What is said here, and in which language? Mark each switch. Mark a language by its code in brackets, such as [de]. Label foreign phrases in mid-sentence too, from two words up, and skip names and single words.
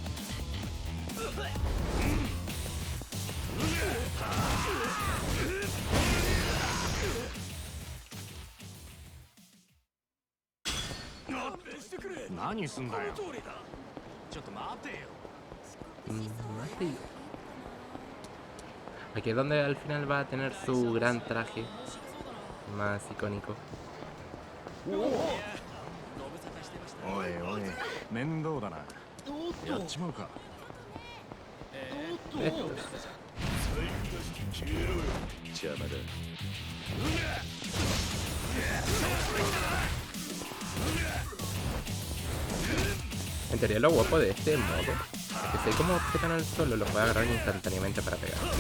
[ja] 何すんだよ通りだ。ちょっと待てよ。 [es] Mate. Aquí es donde al final va a tener su gran traje más icónico. [ja] おいおい面倒だなやっちまうか [es] Estos. [ja] 邪魔だ。 [es] En teoría lo guapo de este modo es que si como objeto en el suelo lo puede agarrar instantáneamente para pegar.